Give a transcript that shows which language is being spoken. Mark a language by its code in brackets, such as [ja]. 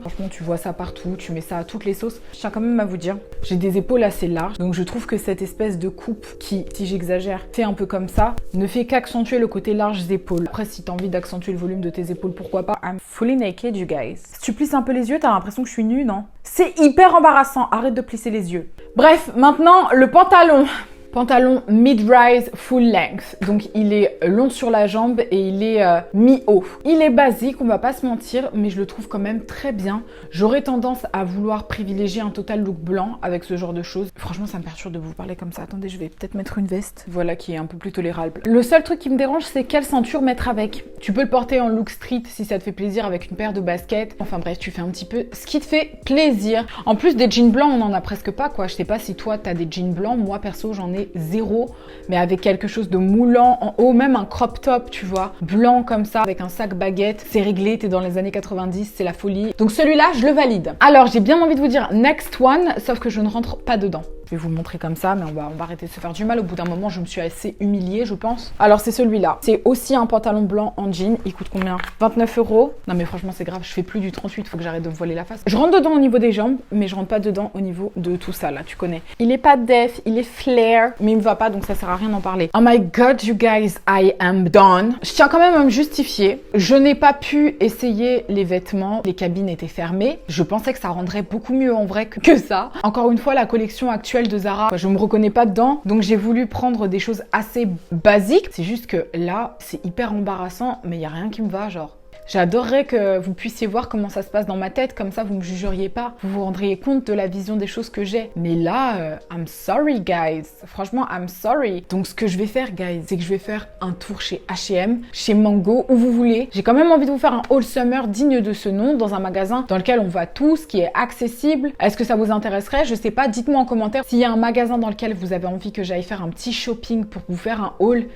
[fr] Franchement tu vois ça partout, tu mets ça à toutes les sauces. Je tiens quand même à vous dire, j'ai des épaules assez larges, donc je trouve que cette espèce de coupe qui, si j'exagère, fait un peu comme ça, ne fait qu'accentuer le côté large des épaules. Après si t'as envie d'accentuer le volume de tes épaules, pourquoi pas. [en] I'm fully naked you guys. [fr] Si tu plisses un peu les yeux, t'as l'impression que je suis nue, non? C'est hyper embarrassant, arrête de plisser les yeux. Bref, maintenant, le pantalon. Pantalon mid-rise full length. Donc il est long sur la jambe et il est mi-haut. Il est basique, on va pas se mentir, mais je le trouve quand même très bien. J'aurais tendance à vouloir privilégier un total look blanc avec ce genre de choses. Franchement, ça me perturbe de vous parler comme ça. Attendez, je vais peut-être mettre une veste. Voilà, qui est un peu plus tolérable. Le seul truc qui me dérange, c'est quelle ceinture mettre avec. Tu peux le porter en look street si ça te fait plaisir avec une paire de baskets. Enfin bref, tu fais un petit peu ce qui te fait plaisir. En plus, des jeans blancs, on en a presque pas, quoi. Je sais pas si toi, t'as des jeans blancs. Moi, perso, j'en ai zéro, mais avec quelque chose de moulant en haut, même un crop top, tu vois, blanc comme ça, avec un sac baguette, c'est réglé, t'es dans les années 90, c'est la folie. Donc celui-là, je le valide. Alors, j'ai bien envie de vous dire [en] next one, [fr] sauf que je ne rentre pas dedans. Je vais vous le montrer comme ça, mais on va arrêter de se faire du mal. Au bout d'un moment, je me suis assez humiliée, je pense. Alors, c'est celui-là. C'est aussi un pantalon blanc en jean. Il coûte combien? 29 €. Non, mais franchement, c'est grave. Je fais plus du 38. Faut que j'arrête de me voiler la face. Je rentre dedans au niveau des jambes, mais je rentre pas dedans au niveau de tout ça, là. Tu connais. Il est pas def, il est flare, mais il me va pas, donc ça sert à rien d'en parler. [en] Oh my god, you guys, I am done. [fr] Je tiens quand même à me justifier. Je n'ai pas pu essayer les vêtements. Les cabines étaient fermées. Je pensais que ça rendrait beaucoup mieux en vrai que ça. Encore une fois, la collection actuelle de Zara, je me reconnais pas dedans, donc j'ai voulu prendre des choses assez basiques. C'est juste que là, c'est hyper embarrassant, mais il y a rien qui me va, genre. J'adorerais que vous puissiez voir comment ça se passe dans ma tête, comme ça vous me jugeriez pas, vous vous rendriez compte de la vision des choses que j'ai. Mais là, [en] I'm sorry guys, [fr] franchement [en] I'm sorry. [fr] Donc ce que je vais faire guys, c'est que je vais faire un tour chez H&M, chez Mango, où vous voulez. J'ai quand même envie de vous faire un haul summer digne de ce nom, dans un magasin dans lequel on voit tout, ce qui est accessible. Est-ce que ça vous intéresserait? Je sais pas, dites-moi en commentaire s'il y a un magasin dans lequel vous avez envie que j'aille faire un petit shopping pour vous faire un haul.